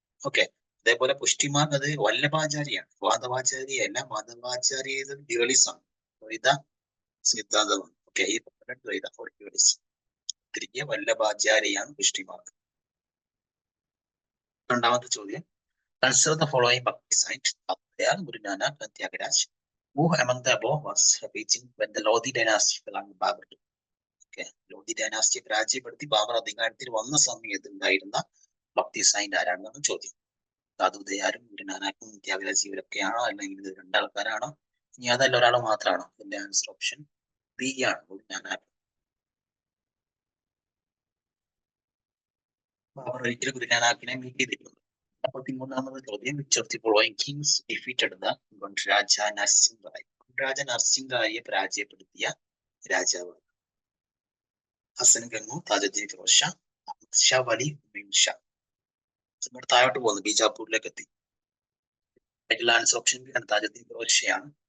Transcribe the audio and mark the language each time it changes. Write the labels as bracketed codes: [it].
[ml] Okay, അതേപോലെ പുഷ്ടിമാർഗ് അത് വല്ലഭാചാര്യാണ്, മാധവാചാര്യല്ല. മാധവാചാര്യ dualism, ദ്വൈത സിദ്ധാന്തമാണ്. ഓക്കെ, ഈ ദ്വൈത ഡ്യുവലിസം. തിരികെ വല്ലഭാചാര്യാണ് പുഷ്ടിമാർഗ്. രണ്ടാമത്തെ ചോദ്യം, [en] consider the following [ml] ഭക്തി site. [en] Guru Nanak and Tyagaraja. Who among the above was reaching when the Lodi dynasty fell on Babur? [ml] Okay, Lodhi ഡൈനാസ്റ്റിയെ പരാജയപ്പെടുത്തി ബാബർ അധികാരത്തിൽ വന്ന സമയത്ത് ഉണ്ടായിരുന്ന ഭക്തി സൈന്റ് ആരാണെന്നാണ് ചോദ്യം. സാധുദയാരും ഗുരുനാനാക്കും ത്യാഗരാജ് ഇവരൊക്കെയാണോ, അല്ലെങ്കിൽ ഇത് രണ്ടാൾക്കാരാണോ, ഇനി അതല്ല ഒരാൾ മാത്രമാണോ? ഇതിന്റെ ആൻസർ ഓപ്ഷൻ ബി ആണ്, ഗുരുനാനാക്ക്. ബാബർ ഒരിക്കലും ഗുരുനാനാക്കിനെ മീറ്റ് ചെയ്തിട്ടുണ്ട്. 13ാമത് ചോദ്യം, [en] which of the following kings defeated the Gunraja Narsing Rai? [ml] ഗുൺരാജ nursing റായിയെ പരാജയപ്പെടുത്തിയ രാജാവ്? ഹസൻ ഗംഗു, താജുദ്ദീൻ ഫിറോസ് ഷാ, അഹമ്മദ് ഷാ വലി, ഹുമയൂൺ ഷാ. ഇവിടെ താഴോട്ട് പോകുന്നു, ബീജാപ്പൂരിലേക്ക് എത്തി. ആൻസർ ഓപ്ഷൻ ബി ആണ്, താജുദ്ദീൻ ഫിറോസ് ഷാ ആണ്.